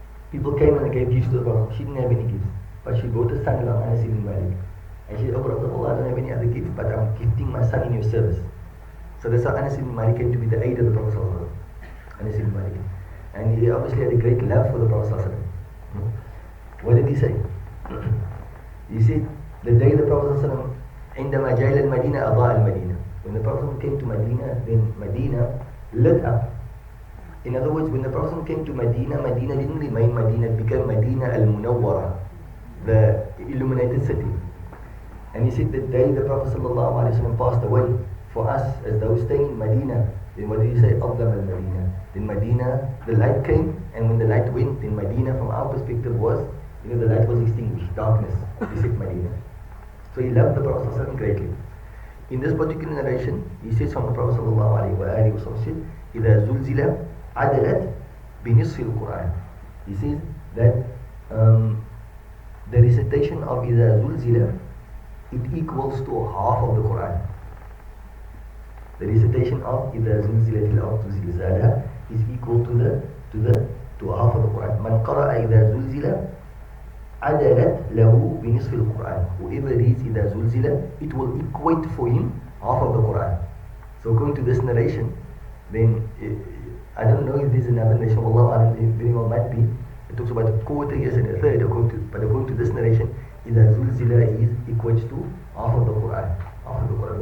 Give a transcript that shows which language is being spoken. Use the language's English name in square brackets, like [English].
[English] People came and gave gifts to the Prophet. She didn't have any gifts, but she brought a son along, Anas ibn Malik. And she said, "Oh Prophet, I don't have any other gift, but I'm gifting my son in your service." So that's how Anas ibn Malik came to be the aid of the Prophet ﷺ. Anas ibn Malik, and he obviously had a great love for the Prophet ﷺ. What did he say? He said, the day the Prophet ﷺ [Arabic] عندما جاء إلى المدينة أضاء المدينة. [English] When the Prophet came to Medina, then Medina lit up. In other words, when the Prophet came to Medina, Medina didn't remain Medina, it became Medina al-Munawwara, the illuminated city. And he said the day the Prophet ﷺ passed away, for us as those staying in Medina, then what did he say? [Arabic] أظلم المدينة. [English] Then Medina, the light came, and when the light went, then Medina from our perspective was, the light was extinguished, darkness. He said Medina. So he loved the Prophet ﷺ greatly. In this particular narration, he says from the Prophet ﷺ, [Arabic] إذا زلزل عدلت بنصف القرآن. [English] He says that the recitation of إذا زلزل, it equals to half of the Quran. The recitation of [Arabic] إذا زلزلت الأرض زلزالها [English] is equal to half of the Quran. [Arabic] من قرأ إذا زلزل عدلت له بنصف القرآن. [English] Whoever reads إذا زلزل, it will equate for him half of the Quran. So according to this narration, then I don't know if there's another narration. Allah, very well might be. It talks about a quarter, yes, and a third. But according to this narration, إذا زلزل is equates to half of the Quran. Half of the Quran.